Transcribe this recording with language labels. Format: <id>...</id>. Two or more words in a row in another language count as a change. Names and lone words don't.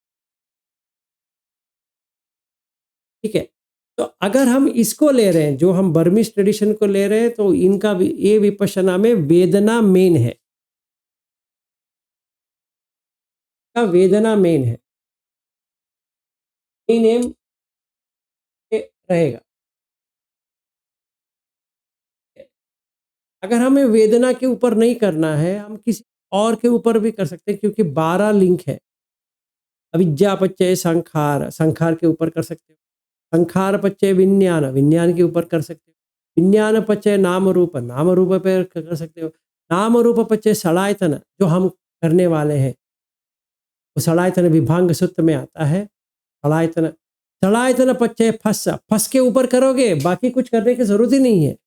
<hi>ठीक है, तो अगर हम इसको ले रहे हैं, जो हम</hi> <en>Burmish tradition</en> <hi>को ले रहे हैं, तो इनका ये विपश्यना में वेदना मेन है, का वेदना मेन है,</hi> <en>main aim</en> <hi>रहेगा। अगर हमें वेदना के ऊपर नहीं करना है, हम किसी और के ऊपर भी कर सकते हैं, क्योंकि 12 लिंक है।</hi> <pi>अविद्या पच्चय संखार,</pi> <hi>संखार के ऊपर कर सकते हो।</hi> <pi>संखार पच्चय विज्ञान,</pi> <hi>विज्ञान के ऊपर कर सकते हो।</hi> <pi>विज्ञान पच्चय नाम रूप,</pi> <hi>नाम रूप पे कर सकते हो।</hi> <pi>नाम रूप पच्चय षडायतन,</pi> <hi>जो हम करने वाले हैं, वो षडायतन विभांग सूत्र में आता है। षडायतन,</hi> <pi>षडायतन पच्चय फस,</pi> <hi>फस के ऊपर करोगे, बाकी कुछ करने की जरूरत ही नहीं है।</hi>